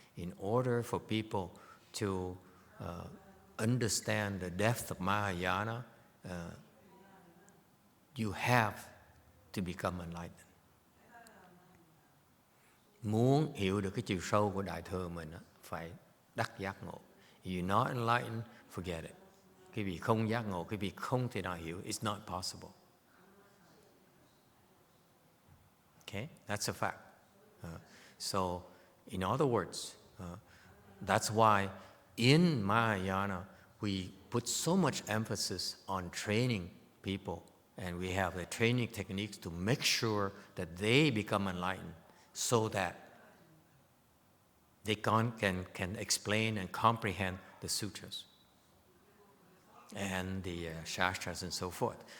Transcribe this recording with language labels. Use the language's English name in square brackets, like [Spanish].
[English] In order for people to understand the depth of Mahayana, you have to become enlightened. [Vietnamese] Muốn hiểu được cái chiều sâu của đại thừa mình phải đắc giác ngộ. [English] If you're not enlightened, forget it. [Vietnamese] Cái vị không giác ngộ, cái vị không thể nào hiểu, [English] it's not possible. Okay, that's a fact. So, in other words, that's why in Mahayana we put so much emphasis on training people, and we have the training techniques to make sure that they become enlightened, so that they can explain and comprehend the sutras and the shastras and so forth.